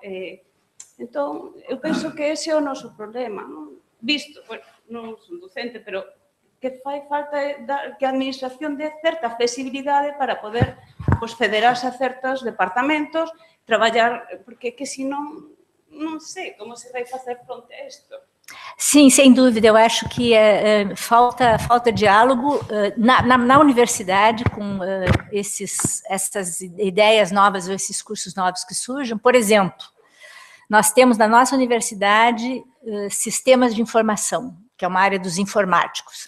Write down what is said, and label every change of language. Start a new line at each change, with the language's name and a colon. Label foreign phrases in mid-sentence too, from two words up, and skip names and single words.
Galician: Entón, eu penso que ese é o noso problema, non? Visto, bueno, non son docente, pero que fai falta que a administración dé certa flexibilidade para poder federarse a certos departamentos, traballar, porque que senón non sei como se vai facer fronte a isto.
Portuguese: Sim, sem dúvida, eu acho que falta diálogo na universidade com essas ideias novas ou esses cursos novos que surjam. Por exemplo, nós temos na nossa universidade sistemas de informação, que é uma área dos informáticos.